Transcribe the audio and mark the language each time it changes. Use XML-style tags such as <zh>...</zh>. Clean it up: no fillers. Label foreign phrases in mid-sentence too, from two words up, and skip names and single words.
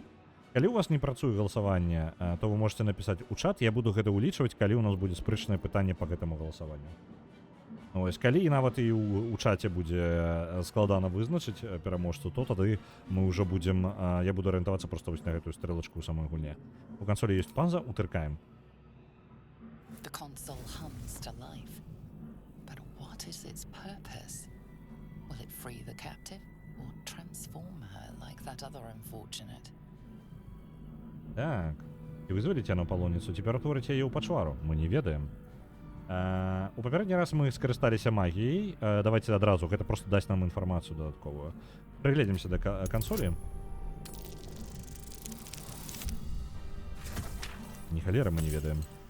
<be>Калі у вас не працуе галасаванне, то вы можете напісаць у чат. Я буду гэта ўлічваць, калі у нас будзе спрэчнае пытанне па гэтаму галасаванню. Ось, калі і нават і ў чаце будзе складана вызначыць пераможцу, то тады мы ўжо будзем... Я буду арыентавацца проста вось на гэтую стрэлачку ў самой гульне. У кансолі ёсць паза, утыркаем.</be> <en>The console hums to life. But what is its purpose? Will it free the captive or transform her like that other unfortunate?</en> <be>Так. І вызваліць яно палоніцу, ці ператворыць яе ў пачвару? Мы не ведаем. У папярэдні раз мы скарысталіся магіяй. Давайте адразу, гэта проста дасць нам інфармацыю дадатковую. Прыгледзімся да кансолі. Ні халера мы не ведаем.</be>